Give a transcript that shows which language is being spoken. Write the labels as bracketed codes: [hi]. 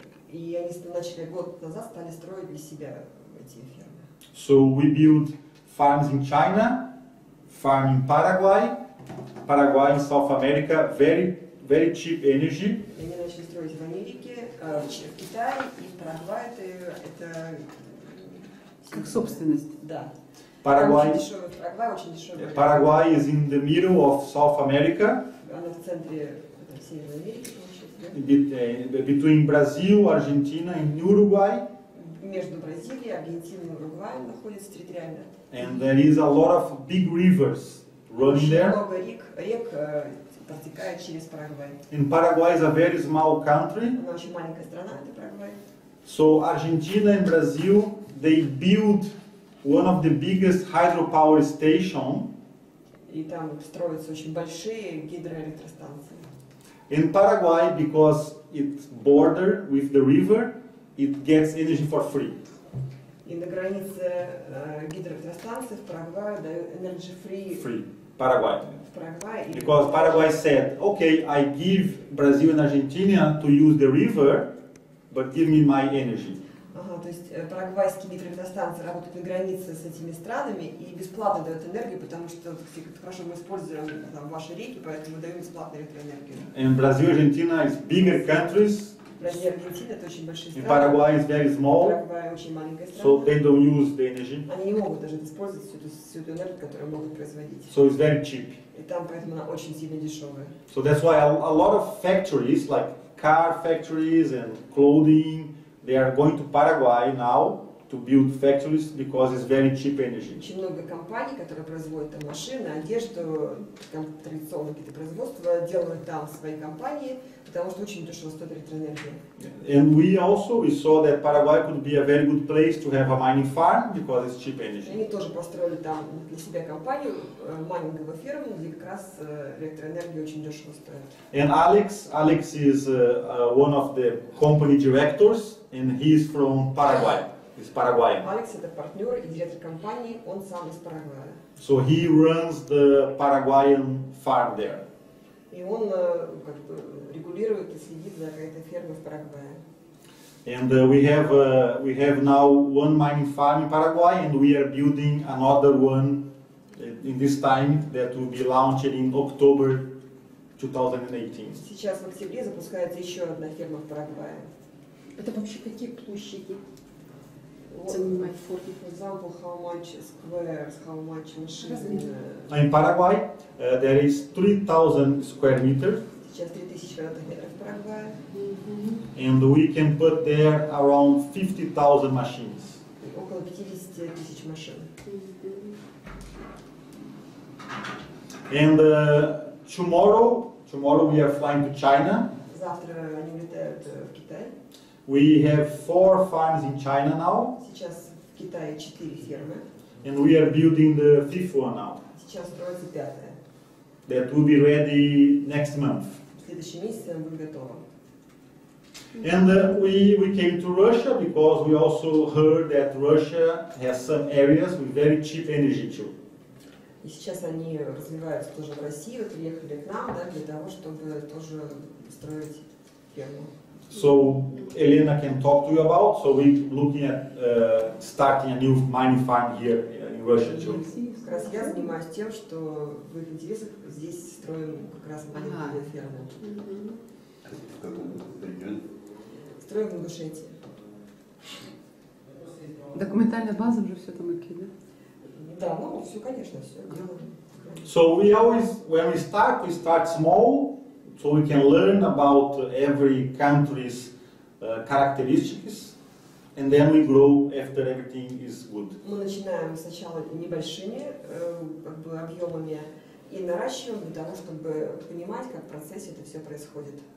[ru] И они начали год назад стали строить для себя эти фермы. [en] So we built farms in China, farm in Paraguay, Paraguay in South America, very cheap energy. [ru] И они начали строить в Америке, в Китае и в Парагвае. Это Как собственность. да. [en] Paraguay, [ru] Парагвай очень дешевый. [en] Paraguay is in the middle of South America, [ru] Она в центре Северной Америки, получается, [en] between Brazil, Argentina and Uruguay. [ru] между Бразилией, Аргентиной и Уругваем находится территориально. [en] And there is a lot of big rivers running [ru] Очень [en] there. [ru] много рек протекает через Парагвай. [en] And Paraguay is a very small country. [ru] Она очень маленькая страна, это Парагвай. [en] So Argentina and Brazil, they built one of the biggest hydropower stations. [ru] И там строятся очень большие гидроэлектростанции. [en] In Paraguay, because it's bordered with the river, it gets energy for free. [ru] И на границе гидроэлектростанции в Парагвае дают [en] energy free. Free, Paraguay. [ru] В Парагвае. [en] Because Paraguay said, okay, I give Brazil and Argentina to use the river, but give me my energy. [ru] Ага, то есть парагвайские гидроэлектростанции работают на границе с этими странами и бесплатно дают энергию, потому что хорошо мы используем там, ваши реки, поэтому мы даем бесплатную электроэнергию. [en] And Brazil and Argentina is bigger countries. [ru] Бразилия и Аргентина это очень большие [en] And [ru] страны. [en] Paraguay is very small, [ru] Парагвай очень маленькая страна. [en] so they don't use the energy. [ru] Они не могут даже использовать всю эту энергию, которую могут производить. [en] So it's very cheap. [ru] И там поэтому она очень сильно дешевая. [en] So that's why a lot of factories, like car factories and clothing, they are going to Paraguay now to build factories because it's very cheap energy. [ru] Очень много компаний, которые производят там машины, одежду, там традиционные какие-то производства, делают там свои компании, потому что очень дешево стоит электроэнергия. [en] And we saw that Paraguay could be a very good place to have a mining farm because it's cheap energy. [ru] Они тоже построили там для себя компанию, майнинговую ферму, где как раз электроэнергия очень дешево стоит. [en] And Alex is one of the company directors, and he is from Paraguay. He's Paraguayan. [ru] Алекс это партнер и директор компании, он сам из Парагвая. [en] So he runs the Paraguayan farm there. [ru] И он как бы регулирует и следит за этой фермой в Парагвае. [en] And we have now one mining farm in Paraguay, and we are building another one in this time that will be launched in October 2018. [ru] Сейчас в октябре запускается еще одна ферма в Парагвае. Это вообще какие площади Вот, занимает форт? [en] for example, how much squares, how much machines. In Paraguay, there is 3,000 square meters, [ru] Сейчас 3000 квадратных метров в Парагвае. [en] and we can put there around 50,000 machines. [ru] И около 50 тысяч машин. [en] And tomorrow we are flying to China. [ru] Завтра они улетают в Китай. [en] We have 4 farms in China now, [ru] Сейчас в Китае 4 фермы. [en] and we are building the 5th one now. [ru] Сейчас строится 5-я. [en] That will be ready next month. [ru] В следующем месяце она будет готова. [en] And we came to Russia because we also heard that Russia has some areas with very cheap energy too. [ru] И сейчас они развиваются тоже в России, вот приехали к нам, да, для того, чтобы тоже строить ферму. [en] So Elena can talk to you about. So we're looking at starting a new mining farm here in in Russia too. [ru] Как раз я занимаюсь тем, что в их интересах здесь строим как раз маленькую ферму. В каком регионе? Строим в Ингушетии. Документальная база уже все там окей, да? Да, ну все, конечно, все делаем. [en] So we always, when we start small, so we can learn about every country's characteristics, and then we grow after everything is good. [ru] Мы начинаем сначала небольшими как бы объемами и наращиваем для того, чтобы понимать, как в процессе это все происходит.